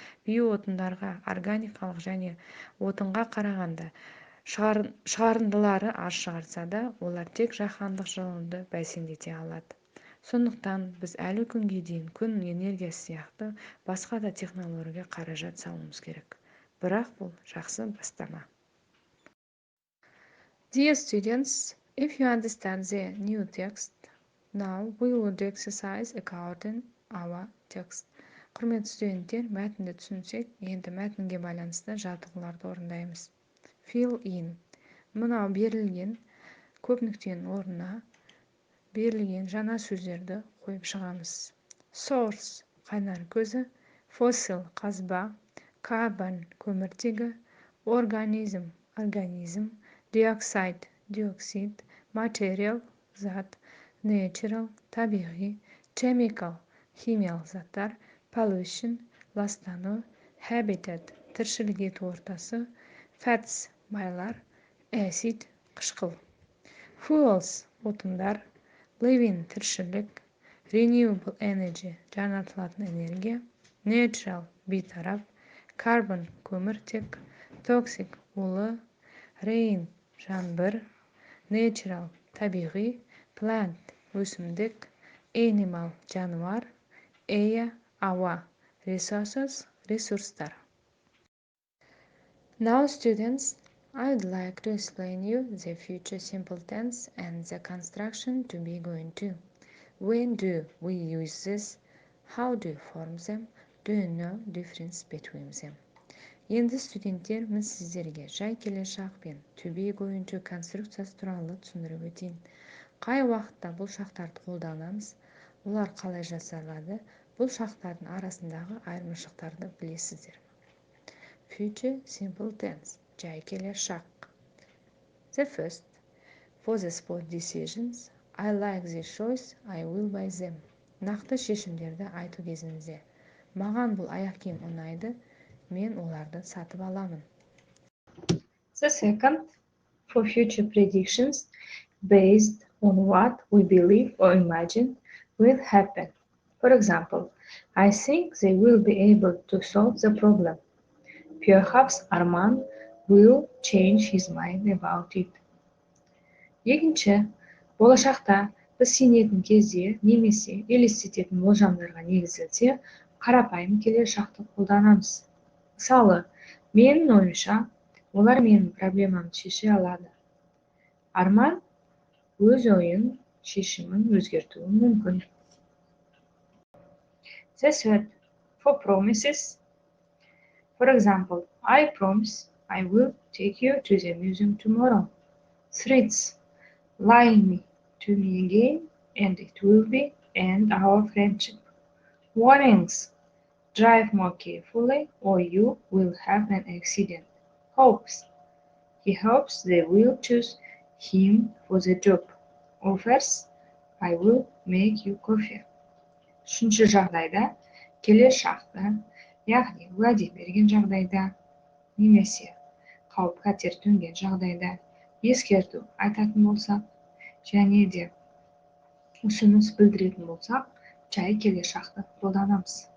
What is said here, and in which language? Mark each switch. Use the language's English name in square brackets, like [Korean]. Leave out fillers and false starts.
[Kazakh] Биоотындарға органикалық және отынға қарағанда шығарындылары аз шығарса да, олар тек жаһандық жылынуды бәсеңдете алады. Сондықтан біз әлі күнге дейін күн энергиясы сияқты басқа да технологияға қаражат салуымыз керек. Бірақ бұл жақсы бастама. [English] Dear students, if you understand the new text, now we would exercise according our text. [Kazakh] Құрметті студенттер, мәтінді түсінсек, енді мәтінге байланысты жаттығуларды орындаймыз. [English] Fill in. [Kazakh] Мынау берілген көп нүктенің орнына берілген жаңа сөздерді қойып шығамыз. [English] Source [Kazakh] – қайнар көзі, [English] fossil [Kazakh] – қазба, [English] carbon [Kazakh] – көміртегі, organism – организм, [English] dioxide [Kazakh] – диоксид, [English] material [Kazakh] – зат, [English] natural [Kazakh] – табиғи, [English] chemical [Kazakh] – химиялық заттар, [English] pollution [Kazakh] – ластану, [English] habitat [Kazakh] – тіршілік ету ортасы, [English] fats [Kazakh] – майлар, [English] acid [Kazakh] – қышқыл. [English] Fuels [Kazakh] – отындар, [English] living [Kazakh] – тіршілік, [English] renewable energy [Kazakh] – жаңартылатын энергия, [English] natural [Kazakh] – бейтарап, [English] carbon [Kazakh] – көміртек, [English] toxic [Kazakh] – улы, [English] rain [Kazakh] – жаңбыр, natural – табиғи, [English] plant [Kazakh] – өсімдік, [English] animal [Kazakh] – жануар, [English] air [Kazakh] – ауа, [English] resources [Kazakh] – ресурстар. [English] Now, students, I would like to explain you the future simple tense and the construction to be going to. When do we use this? How do you form them? Do you know difference between them? [Kazakh] Енді студенттер, мен сіздерге жай келешек пен [English] to be going to [Kazakh] конструкциясы туралы түсіндіріп өтейін. Қай уақытта бұл шақтарды қолданамыз? Олар қалай жасалады? Бұл шақтардың арасындағы айырмашылықтарды білесіздер. [English] Future simple tense, [Kazakh] жай келешек. [English] The first, for the spot decisions, I like this choice, I will buy them. [Kazakh] Нақты шешімдерді айту кезінде, маған бұл аяқ киім ұнайды, мен оларды сатып аламын. [English] The second, for future predictions, based on what we believe or imagine will happen. For example, I think they will be able to solve the problem. Perhaps Arman will change his mind about it. [Kazakh] Екінші, болашақта біз сенетін кезде немесе елестететін болжамдарға негізделсе, қарапайым келешекті қолданамыз. Мысалы, менің ойымша, олар менің проблемамды шеше алады. Арман өз ойын, шешімін өзгертуі мүмкін. [English] The third, for promises. For example, I promise I will take you to the museum tomorrow. Threats, lie to me again and it will be end our friendship. Warnings, drive more carefully or you will have an accident. Hopes, he hopes they will choose him for the job. Offers, I will make you coffee. [Kazakh] Үшінші жағдайда, келешекті, яғни уәде берген жағдайда, немесе қауіп-қатер төнген жағдайда ескерту айтатын болсақ, және де ұсыныс білдіретін болсақ, жай келешекті қолданамыз.